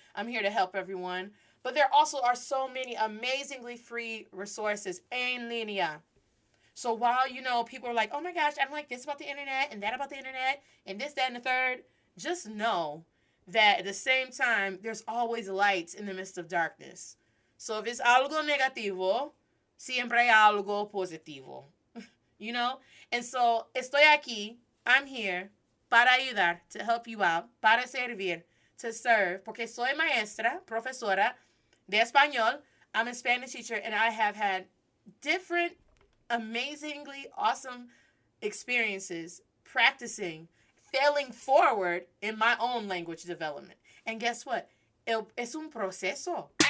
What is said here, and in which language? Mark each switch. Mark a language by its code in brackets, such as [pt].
[en] I'm here to help everyone. But there also are so many amazingly free resources [es] en línea. [en] So while, you know, people are like, oh my gosh, I don't like this about the internet and that about the internet and this, that, and the third, just know that at the same time, there's always lights in the midst of darkness. So if it's [es] algo negativo, siempre hay algo positivo. [en] You know? And so, [es] estoy aquí, [en] I'm here, [es] para ayudar, [en] to help you out, [es] para servir, [en] to serve, [es] porque soy maestra, profesora de español. [en] I'm a Spanish teacher, and I have had different, amazingly awesome experiences practicing, failing forward in my own language development. And guess what? [es] Es un proceso.